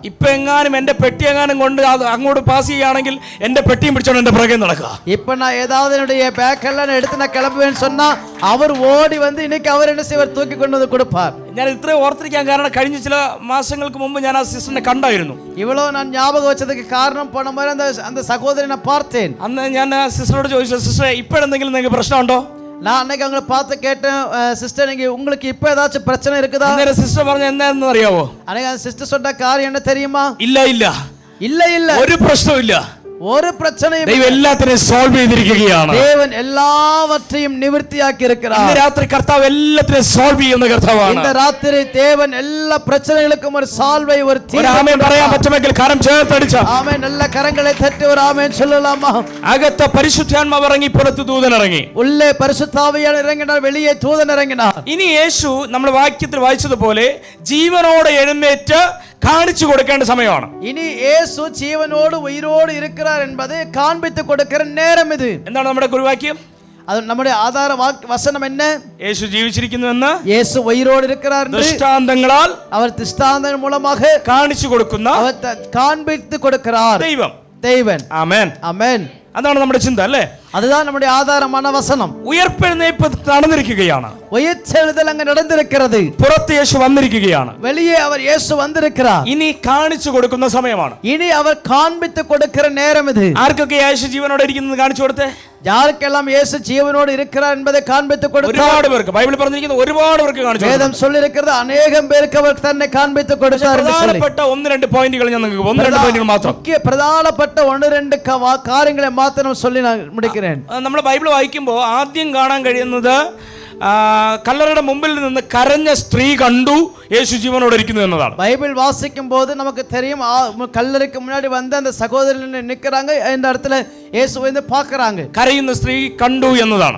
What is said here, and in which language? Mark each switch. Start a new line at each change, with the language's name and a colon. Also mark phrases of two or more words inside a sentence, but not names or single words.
Malayalam: ഇപ്പൊ എങ്ങാനും എന്റെ പെട്ടി എങ്ങാനും കൊണ്ട് അങ്ങോട്ട് പാസ് ചെയ്യുകയാണെങ്കിൽ എന്റെ പെട്ടിയും പിടിച്ചോണ്ട് എന്റെ പുറകെ നടക്കുക.
Tamil: இப்ப நான் ஏதாவது என்னுடைய பேக் எல்லாம் எடுத்து நான் கிளம்புவேன்னு சொன்னா அவர் ஓடி வந்து இன்னைக்கு அவர் என்ன செய்வார்? தூக்கி கொண்டு வந்து கொடுப்பார்.
Malayalam: ഞാൻ ഇത്രയും ഓർത്തിരിക്കാൻ കാരണം കഴിഞ്ഞ ചില മാസങ്ങൾക്ക് മുമ്പ് ഞാൻ ആ സിസ്റ്ററിനെ കണ്ടായിരുന്നു.
Tamil: இவ்வளவு நான் ஞாபகம் வச்சதுக்கு காரணம் போன மாதிரி அந்த சகோதரனை நான் பார்த்தேன்.
Malayalam: അന്ന് ഞാൻ ആ സിസ്റ്ററോട് ചോദിച്ചു, സിസ്റ്ററെ ഇപ്പോഴെന്തെങ്കിലും നിങ്ങൾക്ക് പ്രശ്നമുണ്ടോ?
Tamil: நான் அன்னைக்கு அவங்களை பார்த்து கேட்டேன், சிஸ்டர் நீங்க உங்களுக்கு இப்ப ஏதாச்சும் பிரச்சனை இருக்குதா?
Malayalam: സിസ്റ്റർ പറഞ്ഞ എന്താണെന്ന് അറിയാവോ?
Tamil: அன்னைக்கு அந்த சிஸ்டர் சொன்ன காரியம் என்ன தெரியுமா?
Malayalam: ഇല്ല ഒരു പ്രശ്നവും ഇല്ല.
Tamil: ஒரு பிரச்சனையும்
Malayalam: ദൈവം എല്ലാത്തിനെയും സോൾവ് ചെയ്തിരിക്കുകയാണ്.
Tamil: தேவன் எல்லாவற்றையும் நிவர்த்தியாக்கி இருக்கிறார்.
Malayalam: ഇന്ന് രാത്രി കർത്താവ് എല്ലാത്തിനെയും സോൾവ് ചെയ്യുന്ന കർത്താവാണ്.
Tamil: இந்த ராத்திரி தேவன் எல்லா பிரச்சனைகளுக்கும் ஒரு சால்வை, ஒரு தீர்வு.
Malayalam: ആമേൻ പറയാൻ പറ്റുമെങ്കിൽ കരം ചേർത്തടിച്ച
Tamil: ஆமென். நல்ல கரங்களை தட்டி ஒரு ஆமென் சொல்லலாமா?
Malayalam: അകത്ത് പരിശുദ്ധാത്മാവ് ഇറങ്ങി, പുറത്ത് ദൂതൻ ഇറങ്ങി.
Tamil: உள்ளே பரிசுத்தாவியானவர் இறங்கினார், வெளியே தூதன் இறங்கினார்.
Malayalam: ഇനി യേശു നമ്മൾ വാക്യത്തിൽ വായിച്ചതുപോലെ ജീവനോടെ എഴുന്നേറ്റ് കാണിച്ചു കൊടുക്കേണ്ട സമയമാണ്.
Tamil: இனி இயேசு ஜீவனோடு உயிரோடு இருக்கிறார் என்பதை காண்பித்து கொடுக்கிற நேரம் இது.
Malayalam: എന്താണ് നമ്മുടെ കുറിവാക്യം?
Tamil: அது நம்முடைய ஆதார வசனம் என்ன?
Malayalam: യേശു ജീവിച്ചിരിക്കുന്നുവെന്ന്,
Tamil: இயேசு உயிரோடு இருக்கிறார் என்று
Malayalam: ദൃഷ്ടാന്തങ്ങളാൽ
Tamil: அவர் திஷ்டாந்தங்கள் மூலமாக
Malayalam: കാണിച്ചു കൊടുക്കുന്ന
Tamil: அவர் காண்பித்து கொடுக்கிறார்
Malayalam: ദൈവം.
Tamil: தேவன்.
Malayalam: ആമേൻ
Tamil: ஆமென்.
Malayalam: അതാണ് നമ്മുടെ ചിന്ത അല്ലേ?
Tamil: அதுதான் நம்முடைய ஆதாரமான வசனம்.
Malayalam: ഉയർപ്പെഴുന്നേൽപ്പ് നടന്നിരിക്കുകയാണ്.
Tamil: உயிர்த்தெழுதல் அங்க நடந்திருக்கிறது.
Malayalam: പുറത്ത് യേശു വന്നിരിക്കുകയാണ്.
Tamil: வெளியே அவர் இயேசு வந்திருக்கிறார்.
Malayalam: ഇനി കാണിച്ചു കൊടുക്കുന്ന സമയമാണ്.
Tamil: இனி அவர் காண்பித்து கொடுக்கிற நேரம் இது.
Malayalam: ആർക്കൊക്കെ യേശു ജീവനോടെ ഇരിക്കുന്നത് കാണിച്ചു കൊടുത്തേ?
Tamil: யாருக்கெல்லாம் இயேசு ஜீவனோடு இருக்கிறார் என்பதை காண்பித்து கொடுத்தார்.
Malayalam: ഒരുപാട് പേർക്ക് ബൈബിൾ പറഞ്ഞിരിക്കുന്ന ഒരുപാട് പേർക്ക് കാണിച്ചു.
Tamil: வேதம் சொல்லி இருக்கிறது
Malayalam: അനേകം പേർക്ക്
Tamil: அவர் தன்னை காண்பித்து கொடுத்தார் என்று சொல்லி.
Malayalam: പ്രധാനപ്പെട്ട 1-2 പോയിന്റുകൾ ഞാൻ നിങ്ങൾക്ക് 1-2 പോയിന്റുകൾ മാത്രം.
Tamil: முக்கிய பிரதானப்பட்ட 1-2 காரியங்களை மாத்திரம் சொல்லி நான் முடிக்கிறேன்.
Malayalam: നമ്മൾ ബൈബിൾ വായിക്കുമ്പോൾ ആദ്യം കാണാൻ കഴിയുന്നത് കല്ലറയുടെ മുമ്പിൽ നിന്ന് കരഞ്ഞ സ്ത്രീ കണ്ടു യേശു ജീവനോടെ ഇരിക്കുന്നു എന്നതാണ്.
Tamil: பைபிள் வாசிக்கும் போது நமக்கு தெரியும், கல்லறைக்கு முன்னாடி வந்து அந்த சகோதரர்கள் நிற்கிறாங்க, இந்த இடத்துல இயேசுவை வந்து பார்க்கறாங்க.
Malayalam: കരയുന്ന സ്ത്രീ കണ്ടു എന്നതാണ്.